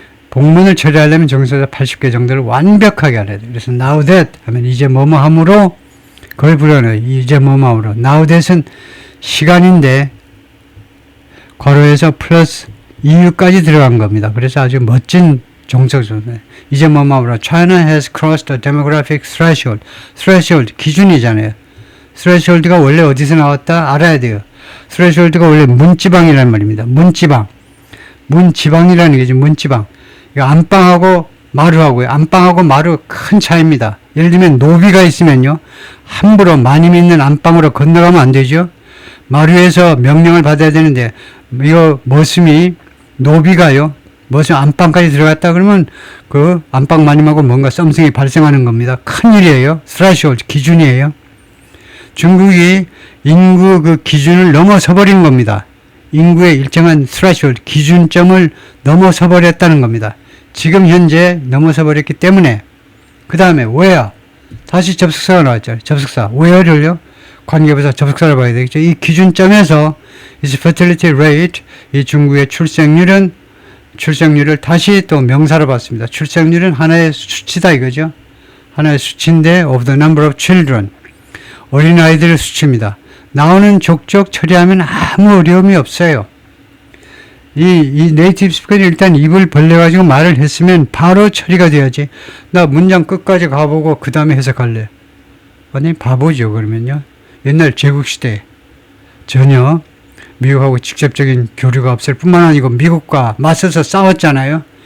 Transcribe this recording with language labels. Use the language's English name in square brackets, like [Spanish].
[Korean] 복문을 처리하려면 종속사 80개 정도를 완벽하게 알아야 돼요. 그래서 now that 하면 이제 뭐뭐 함으로 그걸 불러넣어요. 이제 뭐뭐 함으로. now that은 시간인데 괄호에서 플러스 이유까지 들어간 겁니다. 그래서 아주 멋진 종속사입니다. 이제 뭐뭐 함으로. [English] China has crossed the demographic threshold. [Korean] threshold 기준이잖아요. threshold가 원래 어디서 나왔다? 알아야 돼요. threshold가 원래 문지방이라는 말입니다. 문지방이라는 게죠. 문지방. 안방하고 마루하고요. 안방하고 마루 큰 차이입니다. 예를 들면 노비가 있으면요. 함부로 마님 있는 안방으로 건너가면 안 되죠. 마루에서 명령을 받아야 되는데 이거 머슴이 노비가요. 머슴 안방까지 들어갔다 그러면 그 안방 마님하고 뭔가 썸씽이 발생하는 겁니다. 큰일이에요. threshold 기준이에요. 중국이 인구 그 기준을 넘어서 버린 겁니다. 인구의 일정한 threshold 기준점을 넘어서 버렸다는 겁니다. 지금 현재 넘어서 버렸기 때문에 그 다음에 where 다시 접속사가 나왔죠. 접속사 where를요 관계부사 접속사를 봐야 되겠죠. 이 기준점에서 [English] is fertility rate [Korean] 이 중국의 출생률을 다시 또 명사로 봤습니다. 출생률은 하나의 수치다 이거죠. 하나의 수치인데 [English] of the number of children [Korean] 어린아이들의 수치입니다. 나오는 족족 처리하면 아무 어려움이 없어요. 이 네이티브 스피커는 일단 입을 벌려가지고 말을 했으면 바로 처리가 돼야지. 나 문장 끝까지 가보고 그 다음에 해석할래. 완전히 바보죠 그러면요. 옛날 제국시대 전혀 미국하고 직접적인 교류가 없을 뿐만 아니고 미국과 맞서서 싸웠잖아요.